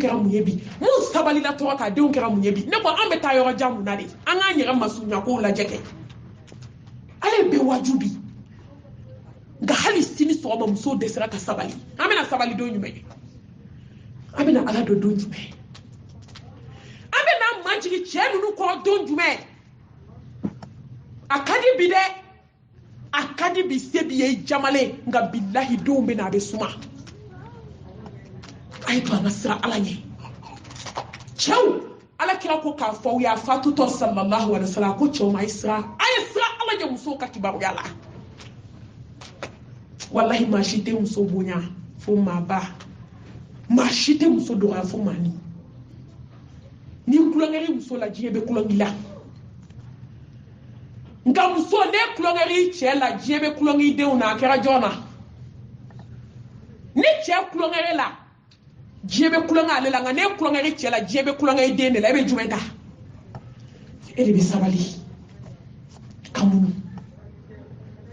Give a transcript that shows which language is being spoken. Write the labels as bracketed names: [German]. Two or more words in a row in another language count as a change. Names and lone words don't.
[Bambara] kɛra mun ye bi mun sabalila tɔgɔ k'a denw kɛra mun ye bi ne ko an bɛ taa yɔrɔ jan mun na de an k'an yɛrɛ masurunya kow lajɛ kɛ ala ye bɛɛ waju bi nka hali sini sɔgɔma musow dɛsɛra ka sabali an bɛna sabali don jumɛn ye an bɛna ala dɔn don jumɛn an bɛna majigi cɛ ninnu kɔrɔ don jumɛn a ka di bi dɛ a ka di bi se bi ye jamalen nka bilahi denw bɛna a bɛ suma a ye to an ka siran ala ɲɛ cɛw ala kira ko k'a fɔ aw ye a fatutɔ [Arabic] صلى الله عليه وسلم [Bambara] ko cɛw ma a ye siran ala ɲɛ musow ka kibaruya la wallahi maa si tɛ muso bonya fo maaba maa si tɛ muso dɔgɔya fo maani ni kulonkɛri muso la diɲɛ bɛ kulonkɛ la nka muso ne kulonkɛri cɛ la diɲɛ bɛ kulonkɛ denw na a kɛra jɔn na ni cɛ kulonkɛri la diɲɛ bɛ kulonkɛ ale la nka ne kulonkɛri cɛ la diɲɛ bɛ kulonkɛ den de la e bɛ jumɛn ta e de bɛ sabali ka munu